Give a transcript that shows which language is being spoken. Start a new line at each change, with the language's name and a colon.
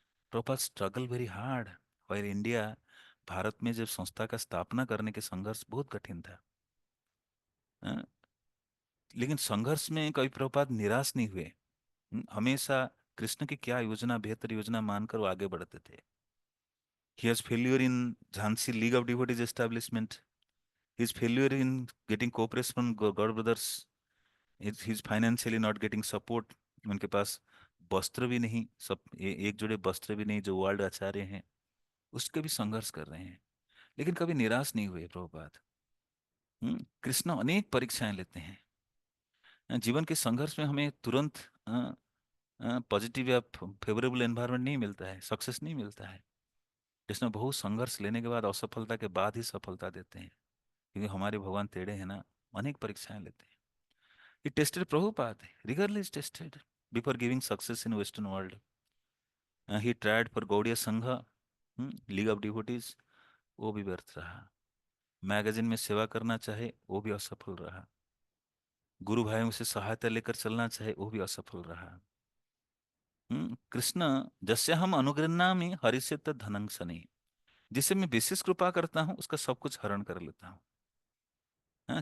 Hindi: Prabhupada
English: Struggle very hard. While India,
Hindi: Bharat में जब संस्था का स्थापना करने के संघर्ष बहुत कठिन था। हाँ, लेकिन संघर्ष में कभी प्रभुपाद निराश नहीं हुए। हमेशा कृष्ण की क्या योजना, बेहतर योजना मानकर वो आगे बढ़ते थे।
English: He has failure in Jhansi League of Devotees establishment. His failure in getting cooperation from God brothers. He's financially not getting support.
Hindi: उनके पास वस्त्र भी नहीं, सब एक जोड़े वस्त्र भी नहीं जो वर्ल्ड आचार्य हैं, उसके भी संघर्ष कर रहे हैं। लेकिन कभी निराश नहीं हुए प्रभुपाद। कृष्ण अनेक परीक्षाएं लेते हैं। जीवन के संघर्ष में हमें तुरंत पॉजिटिव या फेवरेबल एनवायरनमेंट नहीं मिलता है, सक्सेस नहीं मिलता है। कृष्ण बहुत संघर्ष लेने के बाद, असफलता के बाद ही सफलता देते हैं। क्योंकि हमारे भगवान टेढ़े हैं ना, अनेक परीक्षाएं लेते हैं।
English: He tested Prabhupada, rigorously tested before giving success in Western world. He tried for Gaudiya Sangha, League of Devotees,
Hindi: वो भी व्यर्थ रहा। मैगजीन में सेवा करना चाहे वो भी असफल रहा। गुरु भाइयों से सहायता लेकर चलना चाहे वो भी असफल रहा।
Sanskrit: कृष्ण जस्य हम अनुगृह्णामि हरिस्य धनं सनि।
Hindi: जिसे मैं विशेष कृपा करता हूँ उसका सब कुछ हरण कर लेता हूँ।